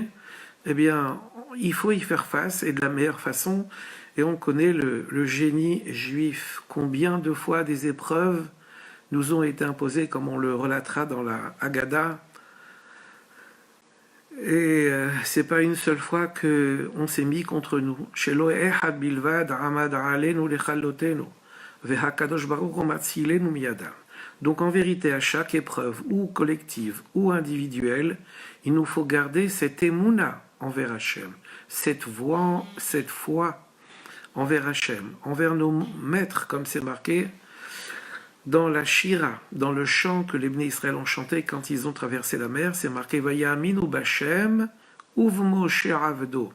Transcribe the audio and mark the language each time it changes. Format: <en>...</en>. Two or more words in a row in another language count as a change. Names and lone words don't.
<fr>Eh bien, il faut y faire face, et de la meilleure façon. Et on connaît le génie juif. Combien de fois des épreuves nous ont été imposées, comme on le relatera dans la Haggadah. Et c'est pas une seule fois que on s'est mis contre nous.</fr> <he>שלא אחד בלבד עמד עלינו לכלותנו והקדוש ברוך הוא מצילנו מידם.</he> <fr>Donc en vérité, à chaque épreuve, ou collective, ou individuelle, il nous faut garder cette émouna envers Hachem, cette foi envers Hachem, envers nos maîtres, comme c'est marqué dans la Shira, dans le chant que les</fr> <he>בני ישראל</he> <fr>ont chanté quand ils ont traversé la mer, c'est marqué</fr> <he>ויאמינו בה' ובמשה עבדו.</he>